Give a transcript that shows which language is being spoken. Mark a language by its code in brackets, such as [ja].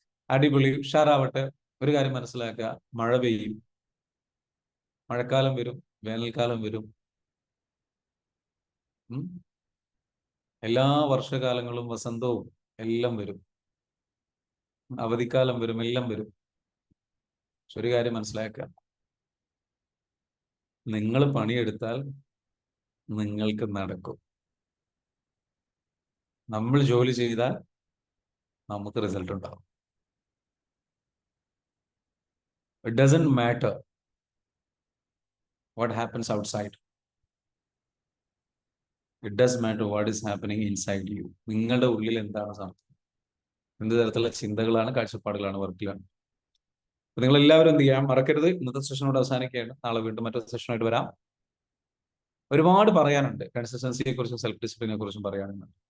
[ml] അടിപൊളി, ഉഷാറാവട്ടെ. ഒരു കാര്യം മനസ്സിലാക്കുക, മഴ പെയ്യും, മഴക്കാലം വരും, വേനൽക്കാലം വരും, എല്ലാ വർഷകാലങ്ങളും വസന്തവും എല്ലാം വരും, അവധിക്കാലം വരും, എല്ലാം വരും. ഒരു കാര്യം മനസ്സിലാക്കുക, നിങ്ങൾ പണിയെടുത്താൽ നിങ്ങൾക്ക് നടക്കും. നമ്മൾ ജോലി ചെയ്താൽ നമുക്ക് റിസൾട്ട് ഉണ്ടാവും. [en] It doesn't matter what happens outside. It does matter what is happening inside you. [ml] നിങ്ങളുടെ ഉള്ളിൽ എന്താണ് സംഭവിക്കുന്നത്, എന്ത് തരത്തിലുള്ള ചിന്തകളാണ്, കാഴ്ചപ്പാടുകളാണ്, വർക്കിലാണ്. അപ്പൊ നിങ്ങൾ എല്ലാവരും എന്ത് ചെയ്യാം മറക്കരുത്. ഇന്നത്തെ സെഷനോട് അവസാനിക്കുകയാണ്. നാളെ വീണ്ടും മറ്റൊരു സെഷനായിട്ട് വരാം. ഒരുപാട് പറയാനുണ്ട്, കൺസിസ്റ്റൻസിയെ കുറിച്ചും സെൽഫ് ഡിസിപ്ലിനെ കുറിച്ചും പറയാനുണ്ട്.